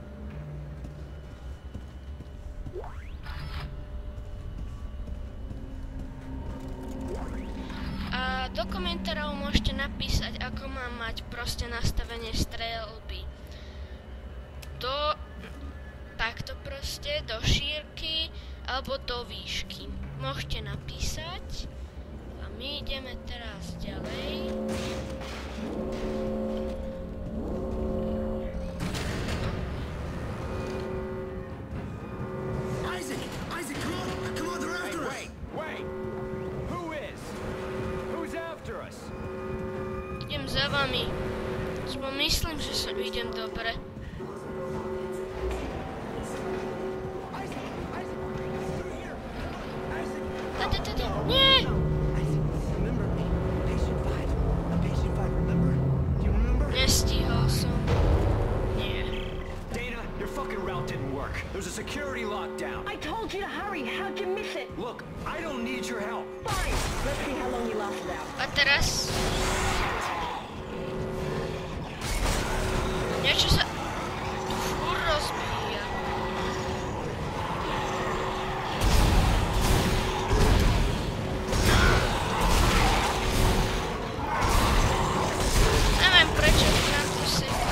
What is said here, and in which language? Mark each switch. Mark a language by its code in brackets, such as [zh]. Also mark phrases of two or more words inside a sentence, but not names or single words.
[sk] A do komentárov môžete napísať, ako mám mať proste nastavenie strelby. Takto proste, do šírky alebo do výšky. Môžete napísať. A my ideme teraz ďalej. [en] Isaac, come on, they're after us! Wait! Who is? Who's after us? [sk] Idem za vami. Myslím, že sa idem dobre. Nie! Nestíhal som. Nie. Dana, [en] your fucking route didn't work. There's a security lockdown. I told you to hurry. How'd you miss it? Look, I don't need your help. Fine. Let's see how long you lasted out. [sk] A teraz... Niečo sa... tu furt rozbíja. Neviem prečo nám to seká.